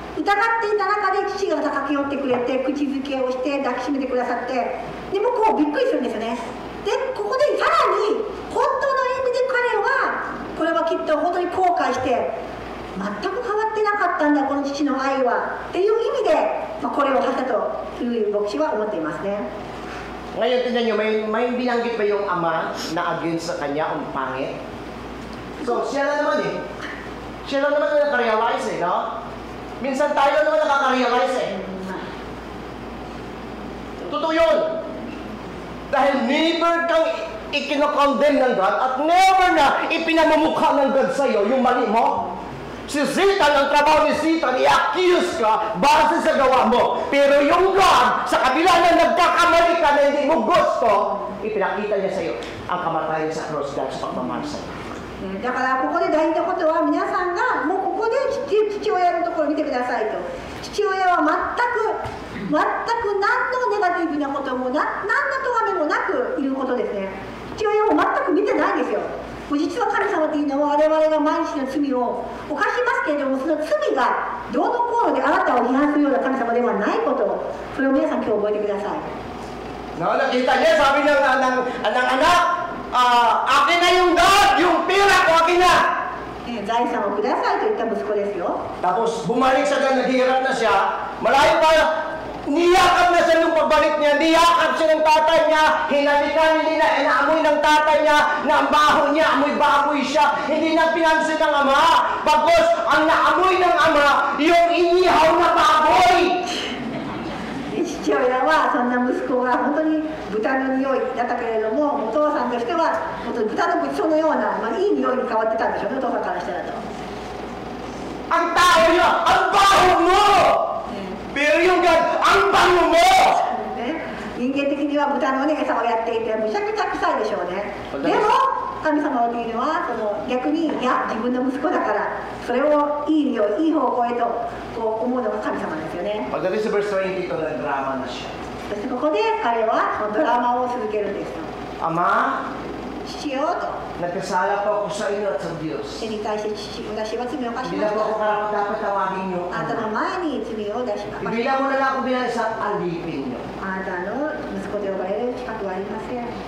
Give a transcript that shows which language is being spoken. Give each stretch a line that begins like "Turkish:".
Japanese: 疑っていた中で父がまた駆け寄ってくれて、口づけをして抱きしめてくださって、で向こうびっくりするんですよね。でここでさらに本当の意味で彼はこれはきっと本当に後悔して、全く変わってなかったんだこの父の愛はっていう意味で、これを発したという牧師は思っていますね。
Filipino: Ngayon, tignan nyo, may binanggit ba yung ama na against sa kanya ang pangit? So, siya na naman eh. Siya na naman na nakarealize eh, no? Minsan tayo naman nakaka-realize eh. Totoo yun. Dahil never kang ikinokondemn ng God at never na ipinamamukha ng God sa'yo yung mali mo. Si Satan, ang trabaho ni Satan, i-accuse ka base sa gawa mo. Pero yung God, sa kabila na nagkakamali ka na hindi mo gusto, ipinakita niya sa'yo ang kamatayan sa cross dahil sa pagmamahal sa'yo.
Japanese: だからここで大事なことは、皆さんがもうここで父親のところを見てくださいと。父親は全く何のネガティブなことも何の咎めもなくいることですね。父親も全く見てないんですよ。実は神様というのは我々が毎日の罪を犯しますけれども、その罪がどうのこうのであなたを批判するような神様ではないことを、それを皆さん今日覚えてください。
Filipino: Nakita niya, sabi ng anak, akin na yung God, yung pera ko akin na.
Japanese: 財産をくださいと言った息子ですよ。
Filipino: Tapos bumalik sa God, naghihirap na siya, malayo pa, niyakap na siya nung pagbalik niya, niyakap siya ng tatay niya, hinalikan, hindi na inaamoy ng tatay niya, na ang baho niya, amoy baboy siya, hindi na pinansin ng ama, bagos ang naamoy ng ama, yung inihaw na baboy.
Japanese: 父親はそんな息子が本当に豚の匂いだったけれども、お父さんとしては本当に豚のごちそうのような、いい匂いに変わってたんでしょうね、お父さんからしたらと。
Filipino: Ang tao niya, ang baho mo! Pero yung God, ang bango mo!
Japanese: 人間的には豚の餌をやっていてむちゃくちゃ臭いでしょうね。でも神様というのは逆に、いや自分の息子だからそれをいい匂い、いい方向へとこう思うのが神様ですよね。
Filipino: Pagdating sa verse 20, ito na drama na siya.
Japanese: そしてここで彼はドラマを続けるんですよ。
Filipino: Ama,
Japanese: 父よと
Filipino: nagkasala po ako sa inyo at sa Diyos.
Japanese: 手に対して私は罪を犯し
Filipino: Hindi
Japanese: ま
Filipino: na
Japanese: し
Filipino: po ako
Japanese: た。
Filipino: karapat dapat tawagin niyo.
Japanese: あなたの前に罪を出しました。
Filipino: Ibilang mo na lang ako bilang isang alipin niyo.
Japanese: あなたの息子で呼ばれる資格はありません。